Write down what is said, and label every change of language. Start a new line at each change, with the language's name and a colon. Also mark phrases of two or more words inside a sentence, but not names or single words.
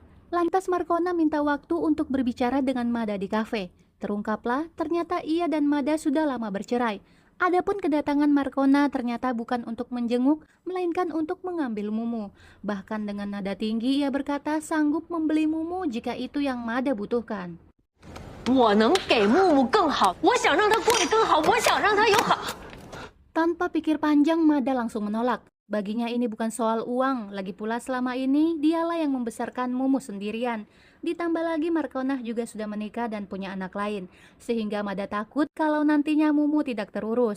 Indonesian: Lantas Markona minta waktu untuk berbicara dengan Mada di kafe. Terungkaplah ternyata ia dan Mada sudah lama bercerai. Adapun kedatangan Markona ternyata bukan untuk menjenguk, melainkan untuk mengambil Mumu. Bahkan dengan nada tinggi ia berkata sanggup membeli Mumu jika itu yang Mada butuhkan.
Chinese: 我能给木木更好，我想让他过得更好，我想让他有好。
Indonesian: Tanpa pikir panjang, Mada langsung menolak. Baginya ini bukan soal uang, lagi pula selama ini dialah yang membesarkan Mumu sendirian. Ditambah lagi Markonah juga sudah menikah dan punya anak lain, sehingga Mada takut kalau nantinya Mumu tidak terurus.